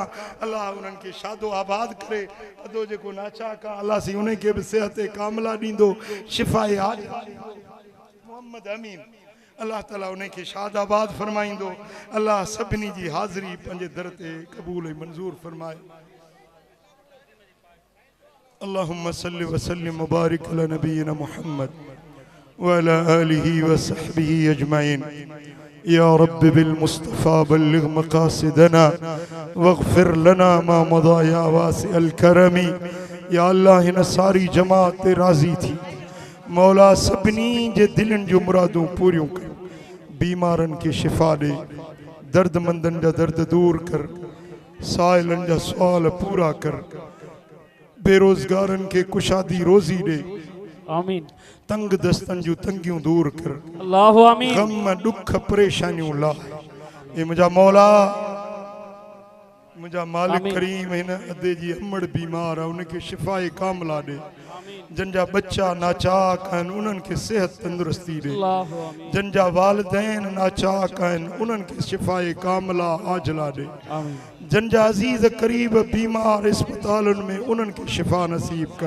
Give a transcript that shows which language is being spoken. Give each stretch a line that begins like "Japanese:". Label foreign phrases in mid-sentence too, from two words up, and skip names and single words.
Sindhi: अल्लाह उन्हनि खे शादो आबाद करे, अदो जेको नाचाक आहे अल्लाह सी उन खे बि सिहत कामिला ॾींदो, शिफ़ाए हाज़िर मोहम्मद अमीन अल्लाह ताला उन्हें के शादाबाद फरमाइंदो। अल्लाह सभिनी जी हाज़िरी पंहिंजे दर ते क़बूल ऐं मंज़ूर फरमाए।
Arabic: اللهم صل و سلم مبارك على نبينا محمد و على آله و صحبه أجمعين. يا رب بالمصطفى بلغ مقاصدنا واغفر لنا ما مضى يا واسع الكرم.
Sindhi: या अल्लाह हिन सारी जमात ते राज़ी थी, मौला सभिनी जे दिलनि जो मुरादूं पूरियूं कर, बीमारनि खे शिफ़ा ॾे, दर्दमंदनि जा दर्द दूर कर, साइलनि जा सुवाल पूरा कर, बेरोज़गारनि खे कुशादी रोज़ी ॾे, आमीन। तंग दस्तनि जूं तंगियूं दूर कर,
Arabic: الله آمين.
Sindhi: गम दुख परेशानियूं लाह। ए मुंहिंजा मौला मुंहिंजा मालिक करीम हिन अदे जी अमड़ बीमार आहे, उनखे शिफ़ाए कामिला ॾे। जंजा बच्चा नाचाक आहिनि उन्हनि खे सेहत तंदुरुस्ती ॾे, जंजा वालिदैन नाचाक आहिनि उन्हनि खे शिफ़ाए कामिला आजला ॾे, जंजा अज़ीज़ करीब बीमार अस्पतालुनि में उन्हनि खे शिफ़ा नसीब कर।